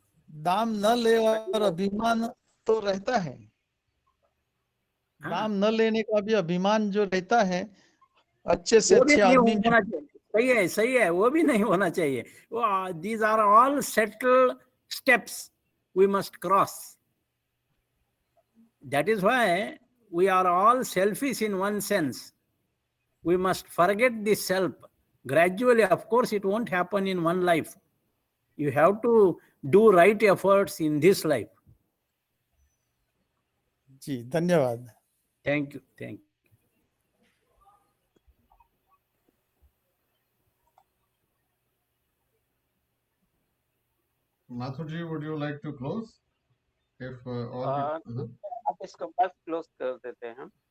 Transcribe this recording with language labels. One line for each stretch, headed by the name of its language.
Hindi: दाम न ले और अभिमान तो रहता है। दाम न लेने का भी अभिमान जो रहता है, अच्छे से अच्छे आदमी होना चाहिए। सही है, सही है, वो भी नहीं होना चाहिए।
English: These are all settled steps we must cross. That is why we are all selfish in one sense. We must forget this self gradually. Of course, it won't happen in one life. You have to do right efforts in this life.
Hindi: जी, धन्यवाद।
English: Thank you, thank you. Mathuji, would you like to close? If all
Hindi: आप इसको बस close कर देते हैं।